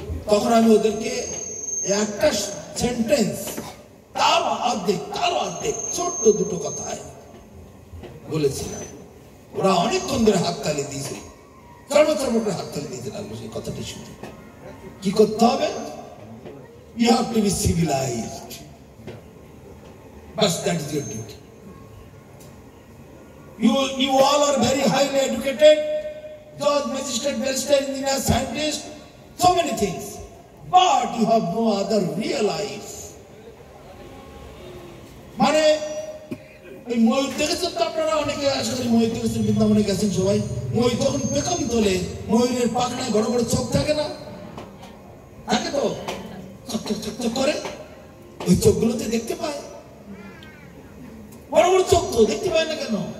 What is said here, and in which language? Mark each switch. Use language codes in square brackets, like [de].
[bn] তখন আমি ওদেরকে একটা সেন্টেন্স, তার অর্ধেক ছোট্ট 2টো কথায় বলেছিলাম। ওরা অনেকক্ষণ ধরে হাততালি দিয়েছে, হাততালি দিতে লাগলো সেই কথাটি শুনে। কি করতে হবে? [en] You have to be civilized. But that is your duty. You all are very highly educated, judge, magistrate, barrister, engineer, scientist, so many things. But you have no other real life. [bn] মানে এই ময়ূর দেখেছেন তো আপনারা? অনেকে আশা করি ময়ূর দেখেছেন, বৃন্দাবনে গেছেন সবাই। ময়ূর যখন পেখম তোলে, ময়ূরের পাখনায় বড় বড় চোখ থাকে না? থাকে তো, চকচক করে। ওই চোখগুলোতে দেখতে পায়, বড় বড় চোখ তো দেখতে পায় না কেন?